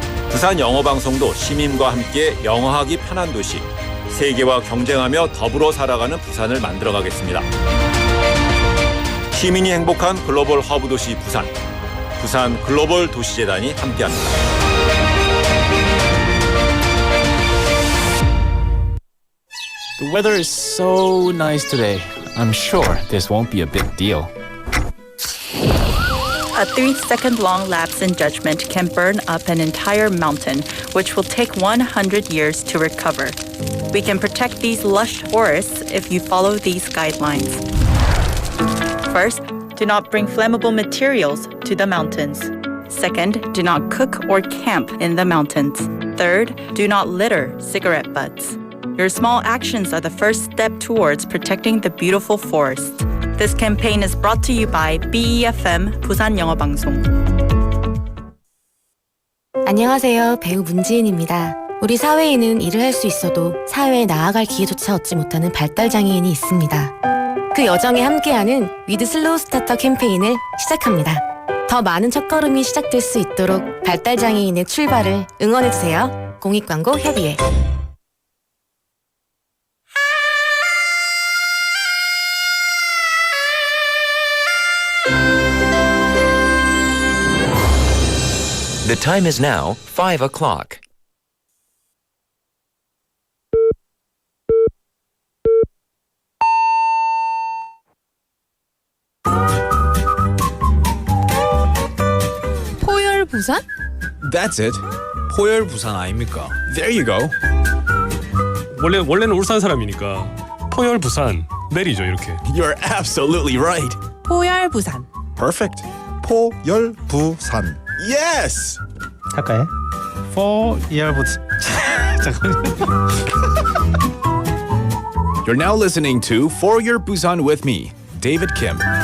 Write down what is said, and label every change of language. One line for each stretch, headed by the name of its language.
Korean: 부산 영어방송도 시민과 함께 영어하기 편한 도시, 세계와 경쟁하며 더불어 살아가는 부산을 만들어가겠습니다. 시민이 행복한 글로벌 허브 도시 부산, 부산 글로벌 도시재단이 함께합니다.
English: The weather is so nice today. I'm sure this won't be a big deal. A 3-second long lapse in judgment can burn up an entire mountain, which will take 100 years to recover. We can protect these lush forests if you follow these guidelines. First, do not bring flammable materials to the mountains. Second, do not cook or camp in the mountains. Third, do not litter cigarette butts. Your small actions are the first step towards protecting the beautiful forest. This campaign is brought to you by BEFM 부산영어방송.
Korean: 안녕하세요. 배우 문지은입니다. 우리 사회에는 일을 할 수 있어도 사회에 나아갈 기회조차 얻지 못하는 발달장애인이 있습니다. 그 여정에 함께하는 위드 슬로우 스타터 캠페인을 시작합니다. 더 많은 첫걸음이 시작될 수 있도록 발달장애인의 출발을 응원해주세요. 공익광고 협의회.
English: The time is now 5 o'clock. 포열 부산? That's it. 포열 부산
Korean: 아닙니까?
English: There you go.
Korean: 원래는 울산 사람이니까 포열 부산 내리죠 이렇게.
English: You're absolutely right. 포열 부산. Perfect. 포열 부산. Yes.
Korean: 할까요? 포열 부산. 잠깐만요.
English: You're now listening to For Your Busan with me, David Kim.